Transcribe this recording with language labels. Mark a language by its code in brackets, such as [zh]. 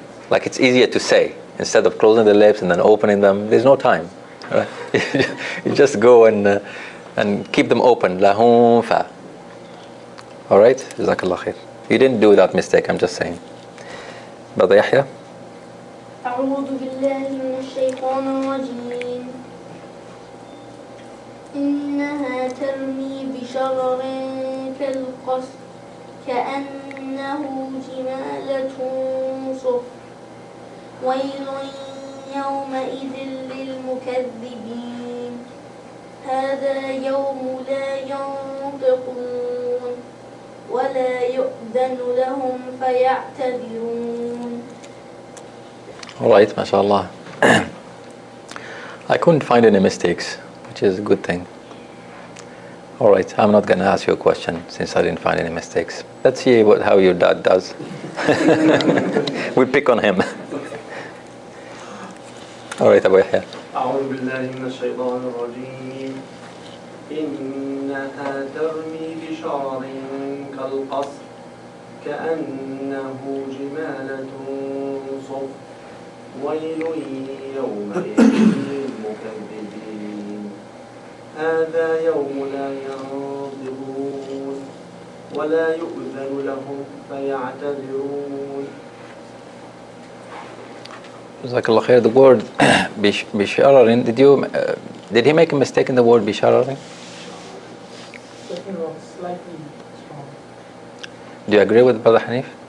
[en] Like it's easier to say instead of closing the lips and then opening them. There's no time. Right? You just go and keep them open. Lahum fa. All right? Jazakallah khair. You didn't do that mistake, I'm just saying. Brother Yahya? [ar] أعوذ بالله من الشيطان الرجيم إنها ترمي بشرر كالقصر كأنه جمالة صفر ويل يومئذ للمكذبين هذا يوم لا ينطقون ولا يؤذن لهم فيعتذرون. [en] All right, mashallah. I couldn't find any mistakes, which is a good thing. All right, I'm not going to ask you a question since I didn't find any mistakes. Let's see how your dad does. We'll pick on him. All right, Abu Yahya. [ar] أعوذ بالله من الشيطان الرجيم إنها ترمي بشرر كالقصر كأنه جمالة صفر ويل يومئذ للمكذبين هذا يوم لا ينطقون ولا يؤذن لهم فيعتذرون. [en] Jazakallah khair. The word bishararin, did he make a mistake in the word bishararin? second one slightly strong. Do you agree with Brother Hanif?